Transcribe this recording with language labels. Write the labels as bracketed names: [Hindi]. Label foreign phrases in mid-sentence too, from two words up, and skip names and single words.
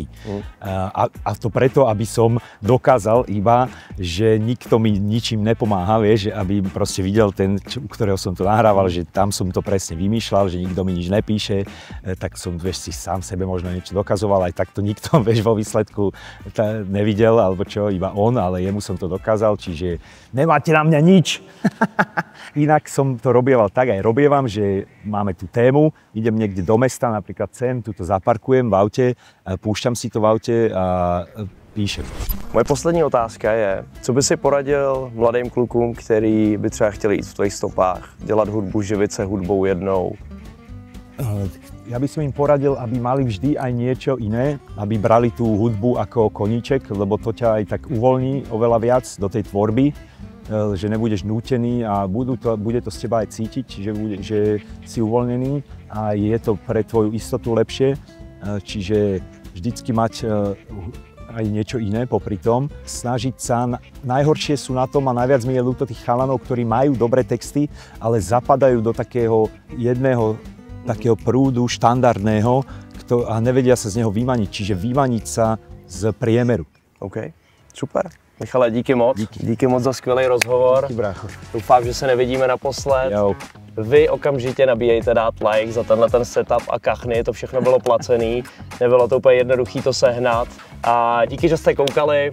[Slovak] A to preto, aby som dokázal iba, že nikto mi ničím nepomáha, vieš, aby proste videl ten, u ktorého som to nahrával, že tam som to presne vymýšľal, že nikto mi nič nepíše, tak som, vieš, si sám sebe možno niečo dokazoval, aj tak to nikto, vieš, vo výsledku nevidel, alebo čo, iba on, ale jemu som to dokázal, čiže nemáte na mňa nič. Inak som to robieval tak, aj robievam, že máme tú tému, idem niekde do mesta, napríklad sem, tu to zaparkujem v aute, púšťam si to v aute a píšem. [Czech] Moje poslední otázka je, co by si poradil mladým klukům, který by třeba chtěli jít v tvojich stopách, dělat hudbu, živit se hudbou jednou? [Slovak] Ja by som im poradil, aby mali vždy aj niečo iné, aby brali tú hudbu ako koníček, lebo to ťa aj tak uvoľní oveľa viac do tej tvorby, že nebudeš nútený a bude to z teba aj cítiť, že si uvoľnený a je to pre tvoju istotu lepšie. Čiže vždycky mať aj niečo iné popri tom. Snažiť sa, najhoršie sú na tom a najviac mi je ľúto tých chalanov, ktorí majú dobré texty, ale zapadajú do takého jedného takého prúdu štandardného a nevedia sa z neho vymaniť, čiže vymaniť sa z priemeru. [Czech] OK, super. Michale, díky moc. Díky moc za skvělý rozhovor. Díky, brácho. Doufám, že se nevidíme naposled. Jo. Vy okamžitě nabíjejte dát like za tenhle ten setup a kachny, to všechno bylo placený. Nebylo to úplně jednoduchý to sehnat. A díky, že jste koukali.